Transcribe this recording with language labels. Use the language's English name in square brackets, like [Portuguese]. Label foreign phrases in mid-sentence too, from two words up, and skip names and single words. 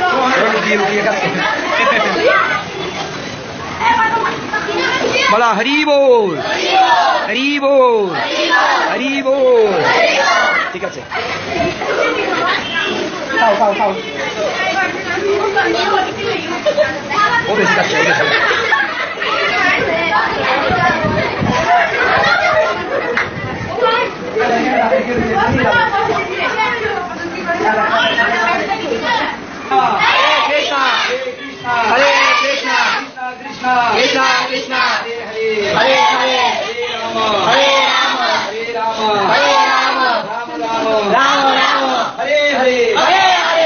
[Bangla] লুকিয়ে লুকিয়ে খাচ্ছে। বলা হরি বল হরি বল হরি বল। ঠিক আছে, খাও খাও খাও। ও বেশি খাচ্ছে, ও বেশি। [Sanskrit] हरे कृष्णा कृष्णा कृष्णा कृष्णा हरे हरे हरे राम हरे राम राम राम हरे हरे हरे हरे।